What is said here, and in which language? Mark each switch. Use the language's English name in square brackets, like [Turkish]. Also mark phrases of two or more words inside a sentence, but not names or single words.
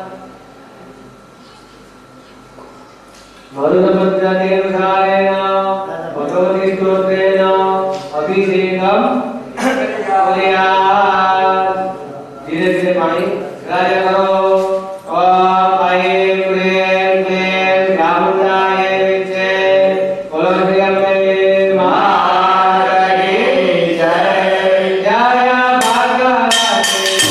[Sanskrit] મરુદપદ્ધતિનુસારેણ ભગવતી સ્તોત્રેણ અભિષેકમ કુર્યાત. [Gujarati] ધીરે ધીરે પાણી રાજા કરો. [Sanskrit] ઓમ ऐं क्लीं क्लीं चामुण्डाय विद्महे कुलदेव्यै [Hindi] माता की जय. जय भगवती